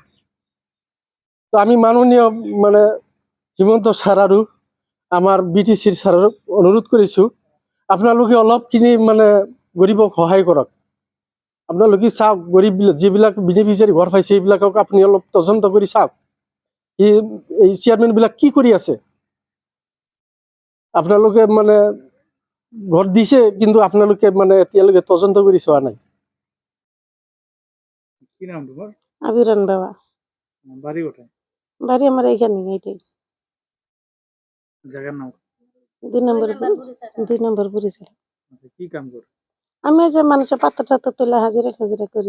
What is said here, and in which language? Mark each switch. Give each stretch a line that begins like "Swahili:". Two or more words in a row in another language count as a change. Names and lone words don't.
Assamese: তো আমি মাননীয় মানে হিমন্ত ছাৰ আৰু আমাৰ BTCৰ ছাৰক অনুৰোধ কৰিছোঁ, আপোনালোকে অলপখিনি মানে গৰীবক সহায় কৰক। আপোনালোকে চাওক, গৰীব যিবিলাক বেনিফিচিয়াৰী ঘৰ পাইছে সেইবিলাকক আপুনি অলপ তদন্ত কৰি চাওক, এই চেয়াৰমেন বিলাক কি কৰি আছে। আপোনালোকে মানে ঘৰ দিছে, কিন্তু আপোনালোকে মানে এতিয়ালৈকে তদন্ত কৰি চোৱা নাই।
Bangla: কি নাম তোমার? আবিরন বাবা, বাড়ি কোথায়? বাড়ি আমার এইখানে, এইটাই জায়গার নাম? 2 নম্বর বুড়িছাড়া। আচ্ছা, কি কাম করে? আমি এই যে মানুষের পাত্র টাত্র তুলে হাজিরা টাজিরা করি।